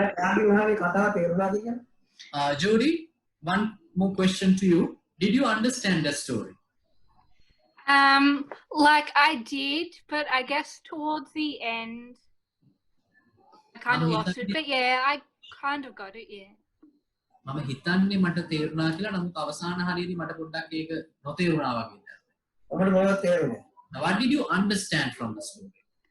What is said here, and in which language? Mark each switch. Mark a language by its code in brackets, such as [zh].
[si] එයාගේ මහානේ කතාව තේරුණාද කියලා? [en] Jody, one more question to you. Did you understand the story? Like I did, but I guess towards the end, I kind of lost it. But yeah, I kind of got it. Yeah. [si] මම හිතන්නේ මට තේරුණා කියලා නමුත් අවසාන හරියදී මට පොඩ්ඩක් ඒක නොතේරුණා වගේ දැන්. ඔබට මොනවද තේරුනේ? [en] Now what did you understand from the story?